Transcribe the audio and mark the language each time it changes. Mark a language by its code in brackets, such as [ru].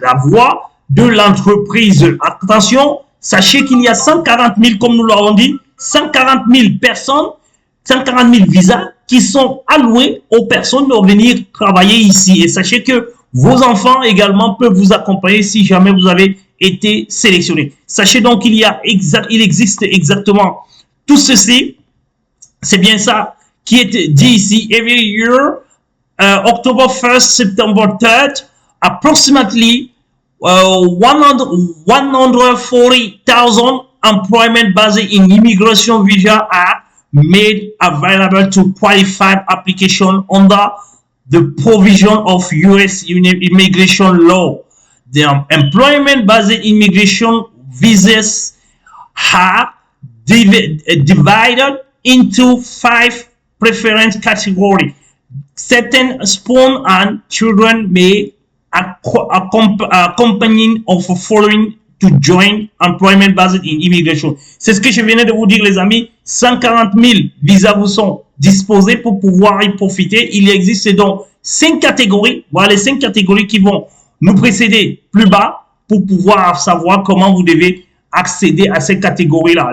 [fr] La voie de l'entreprise. Attention, sachez qu'il y a 140 000, comme nous l'avons dit, 140 000 personnes, 140 000 visas qui sont alloués aux personnes de venir travailler ici. Et sachez que vos enfants également peuvent vous accompagner si jamais vous avez été sélectionné. Sachez donc qu'il existe exactement tout ceci. C'est bien ça qui est dit ici. [en] Every year, October 1st, September 3rd, approximately 140,000 employment based in immigration visa are made available to qualified application under the provision of U.S. immigration law. The employment based immigration visas are divided into 5 preference categories. Certain spawn and children may accompany of following to join employment based in immigration. [fr] C'est ce que je venais de vous dire, les amis. 140 000 visas vous sont disposés pour pouvoir y profiter. Il existe donc 5 catégories. Voilà les 5 catégories qui vont nous précéder plus bas pour pouvoir savoir comment vous devez accéder à ces catégories-là.